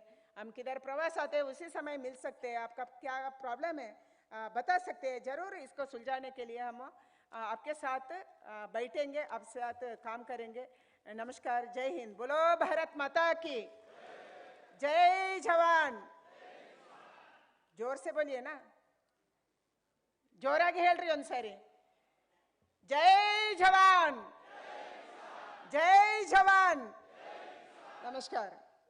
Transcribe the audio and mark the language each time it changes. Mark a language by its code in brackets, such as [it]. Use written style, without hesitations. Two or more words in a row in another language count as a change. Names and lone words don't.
[hi] हम किधर प्रवास आते हैं उसी समय मिल सकते हैं. आपका क्या प्रॉब्लम है बता सकते हैं. जरूर इसको सुलझाने के लिए हम आपके साथ बैठेंगे, आपके साथ काम करेंगे. नमस्कार. जय हिंद. बोलो भारत माता की जय. जवान. जोर से बोलिए ना, [kn] ಜೋರಾಗಿ ಹೇಳ್ರಿ ಒಂದ್ಸರಿ. [hi] जय जवान. जय जवान. [kn] ನಮಸ್ಕಾರ.